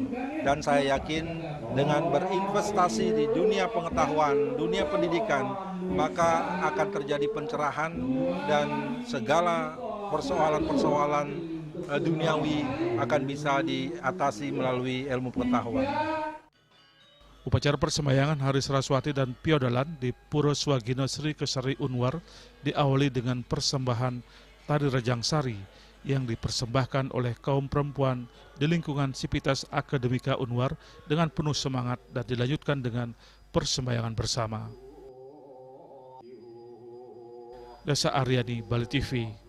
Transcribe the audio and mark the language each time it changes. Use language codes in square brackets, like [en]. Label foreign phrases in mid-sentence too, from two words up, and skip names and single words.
[id] Dan saya yakin dengan berinvestasi di dunia pengetahuan, dunia pendidikan, maka akan terjadi pencerahan dan segala persoalan-persoalan duniawi akan bisa diatasi melalui ilmu pengetahuan. Upacara persembayangan Hari Saraswati dan piodalan di Pura Swagino Sri Kesari Unwar diawali dengan persembahan tari Rajang Sari yang dipersembahkan oleh kaum perempuan di lingkungan Sivitas Akademika Unwar dengan penuh semangat dan dilanjutkan dengan persembayangan bersama. Desa Aryani, Bali TV.